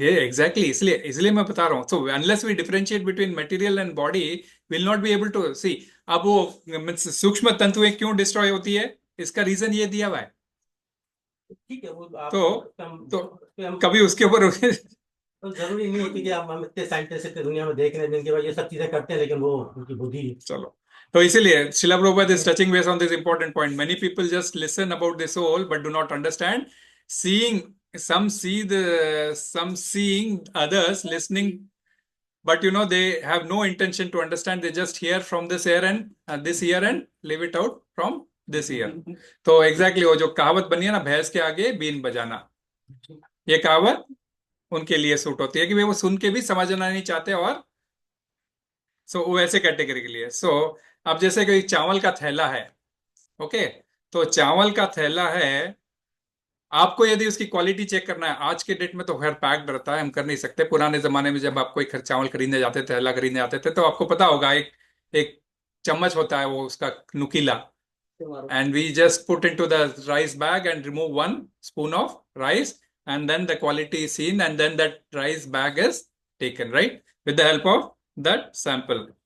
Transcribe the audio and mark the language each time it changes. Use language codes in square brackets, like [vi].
[hi] ये एग्जैक्टली इसलिए इसलिए मैं बता रहा हूँ। [en] So unless we differentiate between material and body, will not be able to see. [hi] अब वो सूक्ष्म तंतुएं क्यों डिस्ट्रॉय होती है, इसका रीजन ये दिया हुआ है। ठीक है, वो आप तो कभी उसके ऊपर तो जरूरी नहीं है कि हम इतने साइंटिस्ट इतने दुनिया में देख रहे हैं जिनके बाद ये सब चीजें करते हैं, लेकिन वो उनकी बुद्धि। चलो, तो इसीलिए शिला Prabhupada [en] is touching base on this important point. Many people just listen about the soul but do not understand. Seeing, some seeing, others listening, but they have no intention to understand. They just hear from this ear and this ear and leave it out from this ear. [hi] तो exactly वो जो कहावत बनी है ना, भैंस के आगे बीन बजाना, ये कहावत उनके लिए सूट होती है कि वे वो सुन के भी समझना नहीं चाहते, और वो ऐसे कैटेगरी के लिए। अब जैसे कोई चावल का थैला है, ओके, तो चावल का थैला है, आपको यदि उसकी क्वालिटी चेक करना है, आज के डेट में तो खैर पैक्ड रहता है, हम कर नहीं सकते। पुराने जमाने में जब आप कोई चावल खरीदने जाते थे, थैला खरीदने जाते थे, तो आपको पता होगा एक एक चम्मच होता है वो उसका नुकीला, [en] and we just put into the rice bag and remove 1 spoon of rice, and then the quality is seen, and then that rice bag is taken, right, with the help of that sample.